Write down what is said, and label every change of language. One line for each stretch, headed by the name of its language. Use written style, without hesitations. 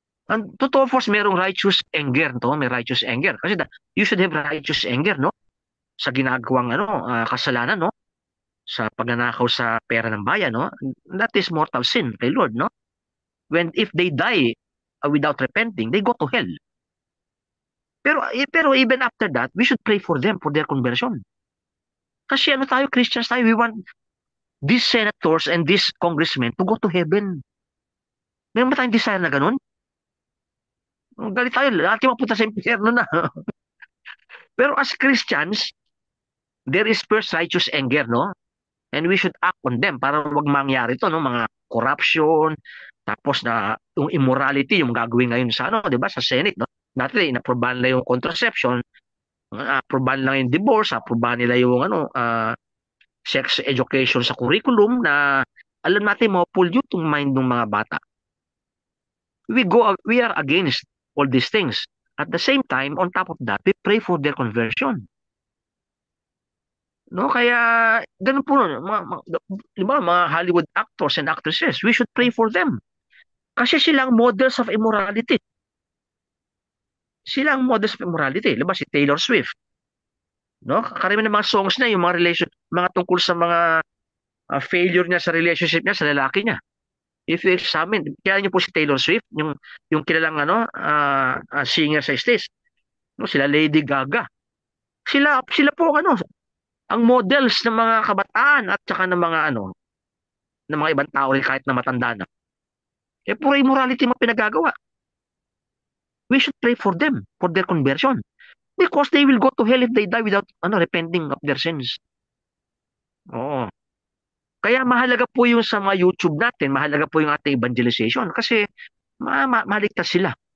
Filipino: Ang totoo,
English: of course,
Filipino: merong righteous anger, no? May righteous anger.
English: Kasi you should have righteous anger, no?
Filipino: Sa ginagawang kasalanan, no? Sa pagnanakaw sa pera ng bayan, no?
English: That is mortal sin kay Lord, no? If they die without repenting, they go to hell. Pero even after that, we should pray for them, for their conversion.
Filipino: Kasi tayo, Christians tayo,
English: we want these senators and these congressmen to go to heaven.
Filipino: Meron ba tayong desire na ganun? Galit tayo, lahat yung mapunta sa impyerno na.
English: Pero as Christians, there is first righteous anger, no? And we should act on them
Filipino: para wag mangyari to, no? Mga corruption, tapos na yung immorality, yung gagawin ngayon sa, di ba, sa Senate, no? Dati, inaprobahan na yung contraception, aprobahan lang yung divorce, aprobahan nila yung, sex education sa curriculum na alam natin ma-pollute yung mind ng mga bata.
English: We are against all these things.
Filipino: At the same time,
English: on top of that, we pray for their conversion.
Filipino: No, kaya ganun po
English: mga Hollywood actors and actresses, we should pray for them. Kasi silang models of immorality. Silang models of immorality.
Filipino: Diba si Taylor Swift? No? Karamihan ng mga songs na yung mga tungkol sa mga failure niya sa relationship niya sa lalaki niya.
English: If you examine,
Filipino: kaya niyo po si Taylor Swift, yung kilalang singer sa stage. No, sila Lady Gaga. Sila po ang models ng mga kabataan at saka ng mga ng mga ibang tao rin kahit na matanda na. Puro immorality mga pinagagawa.
English: We should pray for them, for their conversion. Because they will go to hell if they die without repenting of their sins.
Filipino: Oo. Kaya mahalaga po yung sa mga YouTube natin, mahalaga po yung ating evangelization kasi maligtas sila.